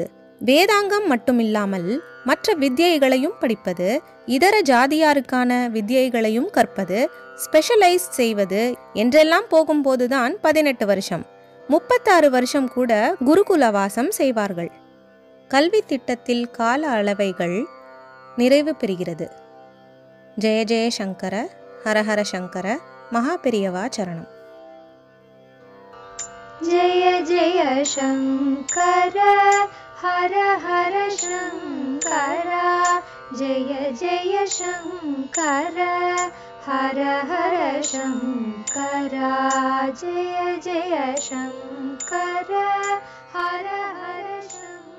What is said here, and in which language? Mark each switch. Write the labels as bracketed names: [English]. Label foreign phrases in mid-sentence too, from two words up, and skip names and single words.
[Tamil] வேதாங்கம் மட்டுமில்லாமல் மற்ற வித்யைகளையும் படிப்பது, இதர ஜாதியாருக்கான வித்யைகளையும் கற்பது, ஸ்பெஷலைஸ் செய்வது என்றெல்லாம் போகும்போதுதான் 18 வருஷம், 36 வருஷம் கூட குருகுலவாசம் செய்வார்கள். கல்வி திட்டத்தில் கால அளவைகள் நிறைவு பெறுகிறது. ஜெய ஜெய சங்கர, ஹரஹர சங்கர, மகாபெரியவா சரணம். [Sanskrit] जय जय शंकर हर हर शंकर जय जय शंकर हर हर शंकर जय जय शंकर हर हर शंकर.